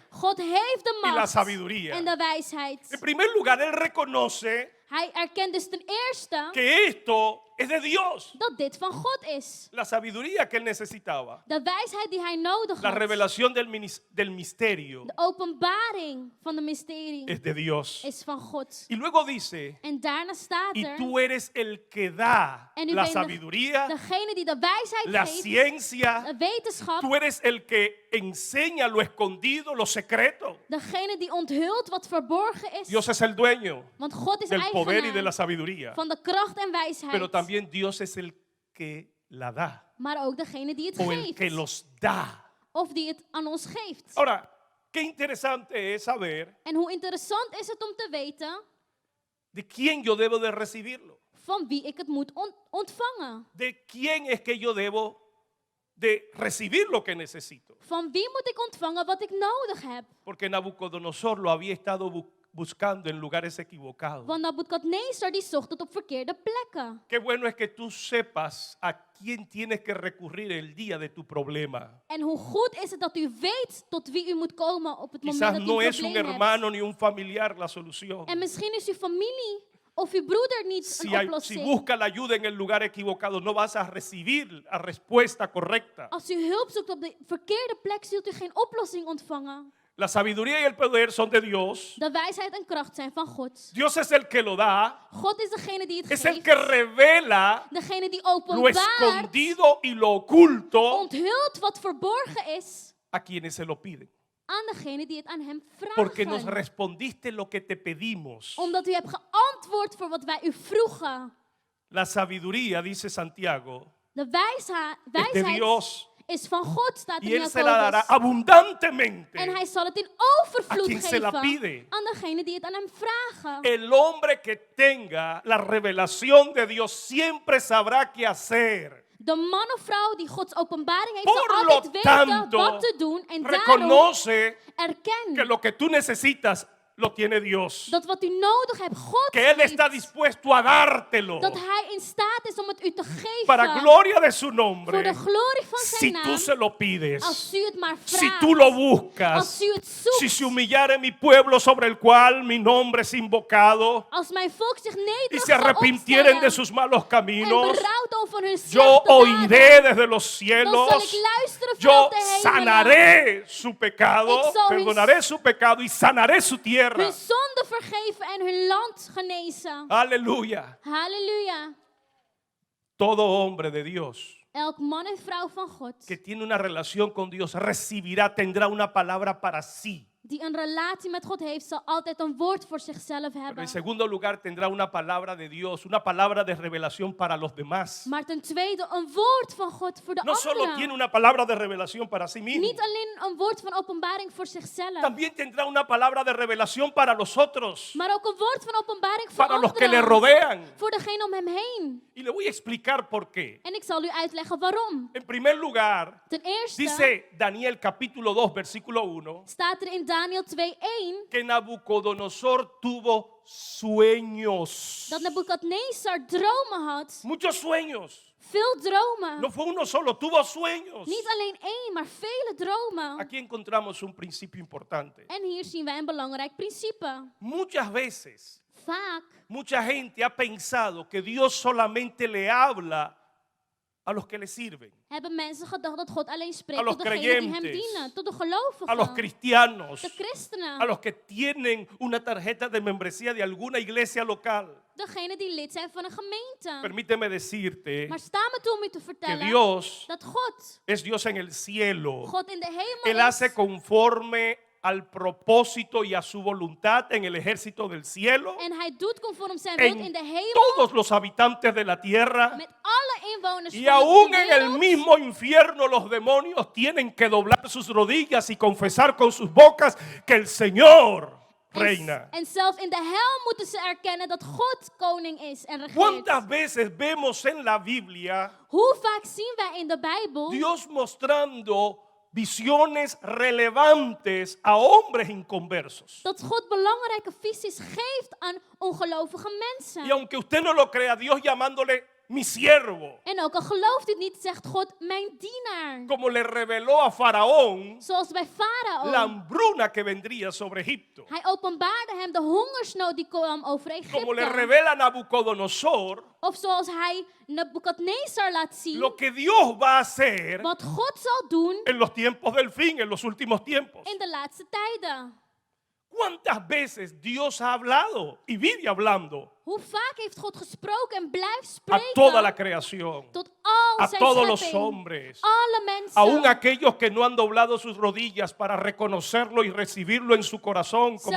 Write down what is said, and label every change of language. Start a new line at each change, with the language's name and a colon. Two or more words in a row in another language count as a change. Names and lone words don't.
Dutch: God heeft de
Spanish: y la
Dutch: macht
Spanish: sabiduría.
Dutch: en de wijsheid.
Spanish: En primer lugar, Él reconoce
Dutch: Hij erkent dus ten eerste
Spanish: que esto es de Dios.
Dutch: dat dit van God is.
Spanish: La sabiduría que él necesitaba,
Dutch: De wijsheid die hij nodig
Spanish: la
Dutch: had.
Spanish: revelación del misterio
Dutch: De openbaring van de mysterie
Spanish: es de Dios.
Dutch: is van God.
Spanish: Y luego dice,
Dutch: En daarna staat
Spanish: y
Dutch: er,
Spanish: tú eres el que da
Dutch: en u
Spanish: la
Dutch: bent
Spanish: sabiduría,
Dutch: degene die de wijsheid
Spanish: la
Dutch: geeft,
Spanish: ciencia,
Dutch: de wetenschap,
Spanish: tú eres el que enseña lo escondido, lo secreto.
Dutch: degene die onthult wat verborgen is.
Spanish: Dios es el dueño
Dutch: Want God is
Spanish: del poder y de la
Dutch: eigenaar
Spanish: sabiduría,
Dutch: van de kracht en wijsheid.
Spanish: pero también Dios es el que la da
Dutch: Maar ook degene die het
Spanish: o el que
Dutch: geeft.
Spanish: los da.
Dutch: Of die het aan ons geeft.
Spanish: Ahora, qué interesante es saber
Dutch: En hoe interessant is het om te weten
Spanish: de quién yo debo de recibirlo.
Dutch: van wie ik het moet ontvangen.
Spanish: De quién es que yo debo de recibir lo que necesito.
Dutch: Van wie moet ik ontvangen wat ik nodig heb?
Spanish: Porque Nabucodonosor lo había estado buscando en lugares equivocados.
Dutch: Want Nabukadnezar die zocht het op verkeerde plekken.
Spanish: Qué bueno es que tú sepas a quién tienes que recurrir el día de tu problema.
Dutch: En hoe goed is het dat u weet tot wie u moet komen op het moment
Spanish: Quizás
Dutch: dat u
Spanish: no
Dutch: een
Spanish: es un
Dutch: probleem hebt.
Spanish: hermano ni un familiar la solución.
Dutch: En misschien is uw familie of uw broeder niet
Spanish: Si,
Dutch: een
Spanish: si
Dutch: oplossing.
Spanish: busca la ayuda en el lugar equivocado, no vas a recibir la respuesta correcta.
Dutch: Als u hulp zoekt op de verkeerde plek, zult u geen oplossing ontvangen.
Spanish: La sabiduría y el poder son de Dios.
Dutch: De wijsheid en kracht zijn van God.
Spanish: Dios es el que lo da.
Dutch: God is degene die het
Spanish: Es el
Dutch: geeft.
Spanish: que revela
Dutch: Degene die
Spanish: lo
Dutch: openbaart,
Spanish: escondido y lo oculto
Dutch: onthult wat verborgen is
Spanish: a quienes se lo piden.
Dutch: aan degene die het aan hem
Spanish: Porque nos
Dutch: vragen.
Spanish: respondiste lo que te pedimos.
Dutch: Omdat u hebt geantwoord voor wat wij u vroegen.
Spanish: La sabiduría, dice Santiago,
Dutch: De
Spanish: es de
Dutch: wijsheid
Spanish: Dios
Dutch: is van God, staat
Spanish: y
Dutch: in
Spanish: Él se la dará
Dutch: Jacobus.
Spanish: abundantemente.
Dutch: En hij zal het in
Spanish: A
Dutch: overvloed
Spanish: quien se la
Dutch: geven
Spanish: pide.
Dutch: aan degene die het aan hem vragen.
Spanish: El hombre que tenga la revelación de Dios siempre sabrá qué hacer.
Dutch: De man of vrouw die Gods openbaring heeft,
Spanish: Por
Dutch: zal
Spanish: lo
Dutch: altijd weten
Spanish: tanto,
Dutch: wat te doen. En daarom
Spanish: reconoce que
Dutch: erken
Spanish: lo que tú necesitas lo tiene Dios.
Dutch: dat wat u nodig hebt, God
Spanish: Que Él está
Dutch: geeft.
Spanish: dispuesto a dártelo
Dutch: Dat hij in staat is om het u te geven.
Spanish: para gloria de su
Dutch: Voor
Spanish: nombre.
Dutch: de glorie van
Spanish: Si
Dutch: zijn
Spanish: tú
Dutch: naam.
Spanish: se lo pides,
Dutch: Als u het maar
Spanish: si
Dutch: vraagt.
Spanish: tú lo buscas,
Dutch: Als u het zoekt.
Spanish: si se humillare mi pueblo sobre el cual mi nombre es invocado
Dutch: Als mijn volk zich
Spanish: y
Dutch: nederig
Spanish: se
Dutch: zal
Spanish: arrepintieren de
Dutch: opstellen
Spanish: sus malos
Dutch: en
Spanish: caminos,
Dutch: berouw dan van hun
Spanish: yo
Dutch: slechte
Spanish: oiré
Dutch: daden,
Spanish: desde los
Dutch: dan zal
Spanish: cielos,
Dutch: ik luisteren
Spanish: yo
Dutch: vanuit de hemelen.
Spanish: sanaré su pecado,
Dutch: Ik zal hun-
Spanish: perdonaré su pecado y sanaré su tierra.
Dutch: Hun zonde vergeven en hun land genezen.
Spanish: Aleluya.
Dutch: Halleluja.
Spanish: Todo hombre de Dios
Dutch: Elk man en vrouw van God
Spanish: que tiene una relación con Dios recibirá, tendrá una palabra para sí.
Dutch: die een relatie met God heeft, zal altijd een woord voor zichzelf
Spanish: Pero
Dutch: hebben.
Spanish: en segundo lugar tendrá una palabra de Dios, una palabra de revelación para los demás.
Dutch: Maar ten tweede een woord van God voor de
Spanish: No solo tiene
Dutch: anderen.
Spanish: una palabra de revelación para sí mismo,
Dutch: Niet alleen een woord van openbaring voor zichzelf,
Spanish: también tendrá una palabra de revelación para los otros,
Dutch: maar ook een woord van openbaring voor
Spanish: para los que le
Dutch: anderen.
Spanish: rodean.
Dutch: Voor degene om hem heen.
Spanish: Y le voy a explicar por qué.
Dutch: En ik zal u uitleggen waarom.
Spanish: En primer lugar,
Dutch: Ten eerste
Spanish: dice Daniel capítulo 2, versículo 1,
Dutch: staat er in Daniel 2:1
Spanish: que Nabucodonosor tuvo sueños.
Dutch: dat Nebukadnezar dromen had.
Spanish: Muchos sueños.
Dutch: Veel dromen.
Spanish: No fue uno solo, tuvo sueños.
Dutch: Niet alleen één, maar vele dromen.
Spanish: Aquí encontramos un principio importante.
Dutch: En hier zien wij een belangrijk principe.
Spanish: Muchas veces,
Dutch: Vaak
Spanish: mucha gente ha pensado que Dios solamente le habla a los que le sirven,
Dutch: hebben mensen gedacht dat God alleen
Spanish: A
Dutch: spreekt
Spanish: los
Dutch: tot degenen die hem
Spanish: creyentes.
Dutch: dienen, tot de
Spanish: a los
Dutch: gelovigen,
Spanish: cristianos,
Dutch: de christenen,
Spanish: a los que tienen una tarjeta de membresía de alguna iglesia local.
Dutch: degenen die lid zijn van een gemeente.
Spanish: Permíteme decirte
Dutch: Maar sta me toe om u te
Spanish: que
Dutch: vertellen
Spanish: Dios
Dutch: dat God,
Spanish: es Dios en el cielo.
Dutch: God in de
Spanish: Él
Dutch: hemel
Spanish: hace
Dutch: is
Spanish: conforme al propósito y a su voluntad en el ejército del cielo,
Dutch: en hij doet conform zijn wil in
Spanish: en
Dutch: de hemel
Spanish: todos los habitantes de la tierra.
Dutch: met alle inwoners
Spanish: Y
Dutch: van
Spanish: aún
Dutch: de
Spanish: en el
Dutch: wereld.
Spanish: mismo infierno los demonios tienen que doblar sus rodillas y confesar con sus bocas que el Señor reina.
Dutch: En zelfs in de hel moeten ze erkennen dat God koning is en regeert.
Spanish: ¿Cuántas veces vemos en la Biblia
Dutch: Hoe vaak zien wij in de Bijbel
Spanish: Dios mostrando visiones relevantes a hombres inconversos?
Dutch: dat God belangrijke visies geeft aan ongelovige mensen?
Spanish: Y aunque usted no lo crea, Dios llamándole mi siervo.
Dutch: En ook al gelooft u het niet, zegt God, mijn dienaar.
Spanish: Como le reveló a Faraón
Dutch: Zoals bij
Spanish: la
Dutch: Farao.
Spanish: hambruna que vendría sobre Egipto.
Dutch: Hij openbaarde hem de hongersnood die kwam over
Spanish: Como le
Dutch: Egypte.
Spanish: revela a Nabucodonosor
Dutch: Of zoals hij Nebukadnezar laat zien.
Spanish: lo que Dios va a hacer
Dutch: Wat God zal doen
Spanish: en los tiempos del fin, en los últimos tiempos.
Dutch: in de laatste tijden.
Spanish: ¿Cuántas veces Dios ha hablado y vive hablando
Dutch: Hoe vaak heeft God gesproken en blijft
Spanish: a toda la
Dutch: spreken
Spanish: creación,
Dutch: tot al
Spanish: a
Dutch: zijn
Spanish: todos los
Dutch: schepping.
Spanish: hombres,
Dutch: Alle mensen.
Spanish: aún aquellos que no han doblado sus rodillas para reconocerlo y recibirlo en su corazón como